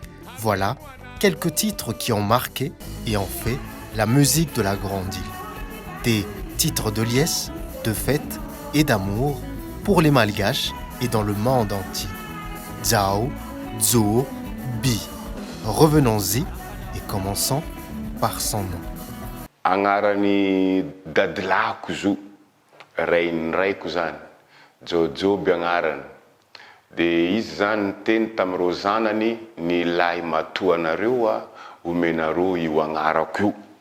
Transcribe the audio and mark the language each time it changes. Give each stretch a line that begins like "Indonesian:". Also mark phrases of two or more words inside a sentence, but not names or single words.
French: Voilà quelques titres qui ont marqué et ont fait la musique de la Grande Île. Des titres de liesse, de fête et d'amour pour les Malgaches et dans le monde entier.
Malagasy: Zao, zo, bi.
French: Revenons-y et commençons par son nom.
Malagasy: Agnarany dadilahako zo, rainiraiko zany, Jojoby agnarany. De izy zany teny tamin'ireo zanany, ny lahy matoanareo omenareo io agnarako io.